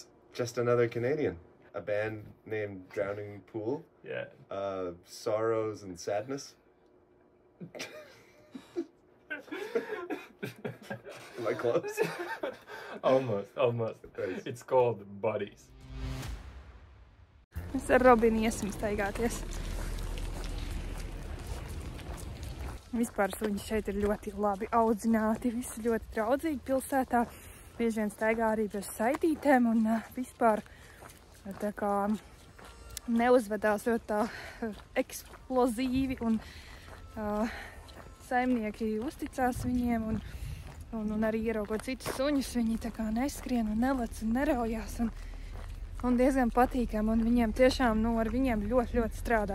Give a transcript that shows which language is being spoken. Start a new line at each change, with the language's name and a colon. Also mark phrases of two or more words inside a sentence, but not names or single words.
English: Just Another Canadian. A band named Drowning Pool. Yeah. Sorrows and Sadness. Am I close? Almost. Nice. It's called Buddies.
Latvian: Mēs ar Robinu iesim staigāties. Vispār suņi šeit ir ļoti labi audzināti, visi ļoti draudzīgi pilsētā. Bieži vien staigā arī bez saitītēm un vispār tā kā neuzvedās ļoti tā eksplozīvi un saimnieki uzticās viņiem un arī ieraugot citus suņus, viņi tā kā neskrien un nelec un neraujās un diezgan patīkam un viņiem tiešām, ar viņiem ļoti strādā.